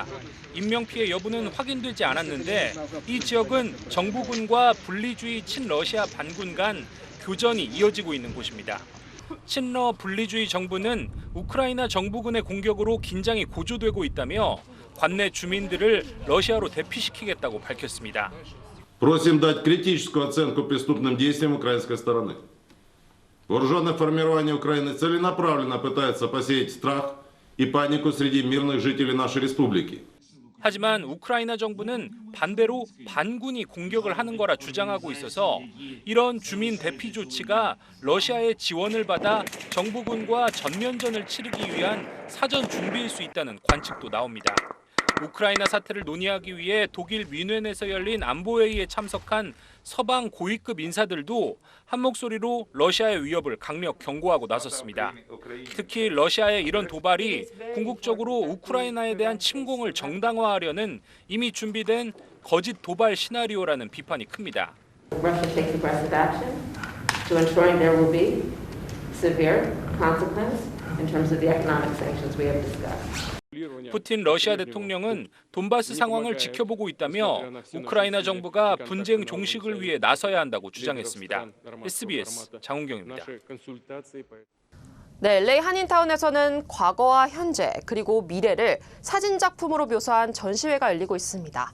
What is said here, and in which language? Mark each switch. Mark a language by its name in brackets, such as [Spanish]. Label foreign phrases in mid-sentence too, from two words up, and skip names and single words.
[Korean] 인명피해 여부는 확인되지 않았는데 이 지역은 정부군과 분리주의 친러시아 반군 간 교전이 이어지고 있는 곳입니다. 친러 분리주의 정부는 우크라이나 정부군의 공격으로 긴장이 고조되고 있다며 관내 주민들을 러시아로 대피시키겠다고 밝혔습니다. [Russian] Просим дать критическую оценку преступным действиям украинской стороны. Вооруженное формирование Украины целенаправленно пытается посеять страх и панику среди мирных жителей нашей республики. [Korean] 하지만 우크라이나 정부는 반대로 반군이 공격을 하는 거라 주장하고 있어서 이런 주민 대피 조치가 러시아의 지원을 받아 정부군과 전면전을 치르기 위한 사전 준비일 수 있다는 관측도 나옵니다. 우크라이나 사태를 논의하기 위해 독일 뮌헨에서 열린 안보회의에 참석한 서방 고위급 인사들도 한 목소리로 러시아의 위협을 강력 경고하고 나섰습니다. 특히 러시아의 이런 도발이 궁극적으로 우크라이나에 대한 침공을 정당화하려는 이미 준비된 거짓 도발 시나리오라는 비판이 큽니다. [English] Russia takes aggressive action to ensuring there will be severe consequence in terms of the economic sanctions we have discussed. [Korean] 푸틴 러시아 대통령은 돈바스 상황을 지켜보고 있다며 우크라이나 정부가 분쟁 종식을 위해 나서야 한다고 주장했습니다. SBS 장훈경입니다. 네, LA 한인타운에서는 과거와 현재 그리고 미래를 사진 작품으로 묘사한 전시회가 열리고 있습니다.